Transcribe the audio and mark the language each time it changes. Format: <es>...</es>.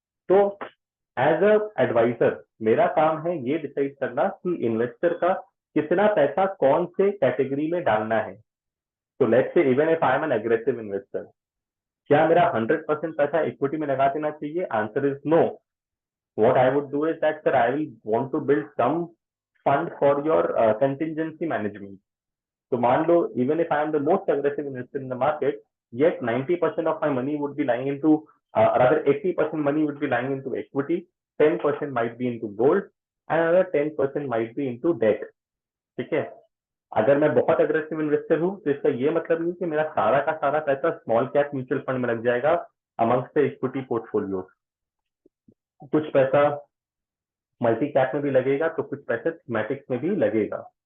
<hi>तो as a adviser मेरा काम है ये डिसाइड करना कि इन्वेस्टर का कितना पैसा कौन से कैटेगरी में डालना है।</hi> <en>तो let's say even if I am an aggressive investor,</en> <hi>क्या मेरा 100% पैसा इक्विटी में लगा देना चाहिए?</hi> <en>Answer is no. What I would do is that sir I will want to build some fund for your contingency management.</en> <hi>तो मान लो</hi> <en>Even if I am the most aggressive investor in the market, yet 90% of my money would be lying into rather 80% money would be lying into equity, 10% might be into gold and another 10% might be into debt।</en> <hi>ठीक है। अगर मैं बहुत aggressive investor हूँ तो इसका ये मतलब नहीं कि मेरा सारा का सारा पैसा स्मॉल कैप म्यूचुअल फंड में लग जाएगा</hi> <en>Amongst the equity portfolio.</en> <hi>कुछ पैसा मल्टी कैप में भी लगेगा तो कुछ पैसा थीमेटिक्स में भी लगेगा।</hi>